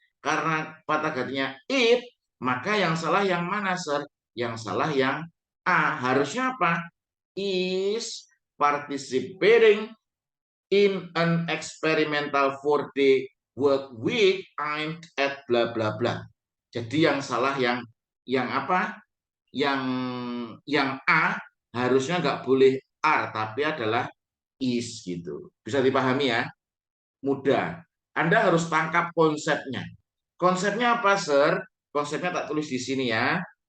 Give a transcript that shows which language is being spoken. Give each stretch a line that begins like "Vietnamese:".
Indonesian: Karena kata gantinya it, maka yang salah yang mana, Sir? Yang salah yang A. Harusnya apa?
English: Is participating in an experimental 4-day work week aimed at bla bla bla.
Indonesian: Jadi yang salah yang apa? Yang A harusnya nggak boleh are, tapi adalah is gitu. Bisa dipahami ya? Mudah. Anda harus tangkap konsepnya. Konsepnya apa, Sir? Konsepnya tak tulis di sini ya.